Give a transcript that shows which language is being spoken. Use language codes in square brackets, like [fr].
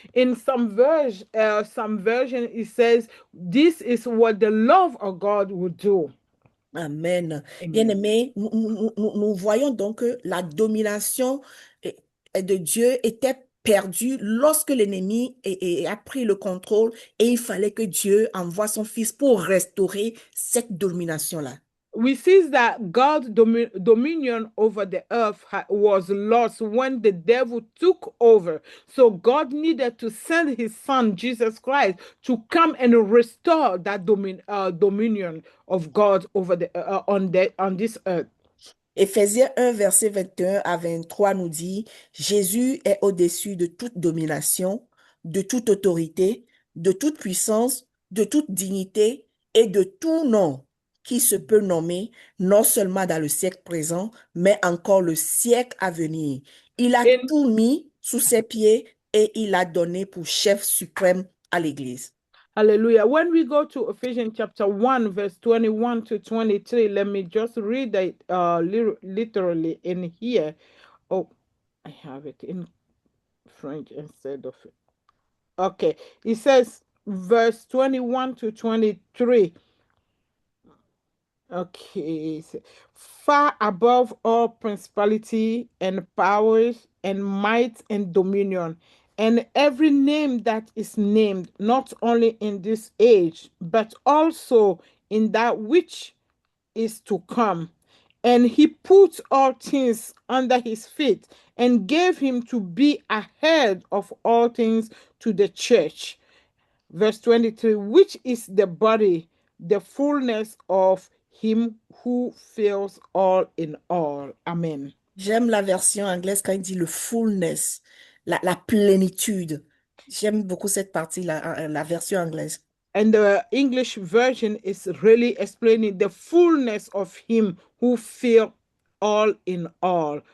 [en] In some version, it says, "This is what the love of God will do." Amen. Amen. [fr] Bien-aimés, nous voyons donc que la domination de Dieu était perdue lorsque l'ennemi a pris le contrôle et il fallait que Dieu envoie son Fils pour restaurer cette domination-là. [en] We see that God's dominion over the earth was lost when the devil took over. So God needed to send his son, Jesus Christ, to come and restore that dominion of God over on this earth. [fr] Éphésiens 1, verset 21 à 23 nous dit, Jésus est au-dessus de toute domination, de toute autorité, de toute puissance, de toute dignité et de tout nom qui se peut nommer, non seulement dans le siècle présent, mais encore le siècle à venir. Il a [en] In [fr] tout mis sous ses pieds et il a donné pour chef suprême à l'Église. [en] Hallelujah. When we go to Ephesians chapter 1, verse 21 to 23, let me just read it literally in here. Oh, I have it in French instead of it. Okay. It says, verse 21 to 23. Okay. Far above all principality and powers and might and dominion, and every name that is named, not only in this age, but also in that which is to come. And he put all things under his feet and gave him to be a head of all things to the church. Verse 23, which is the body, the fullness of him who fills all in all. Amen. [fr] J'aime la version anglaise quand il dit le fullness, la plénitude. J'aime beaucoup cette partie-là, la version anglaise. [en] And the English version is really explaining the fullness of him who fills all in all.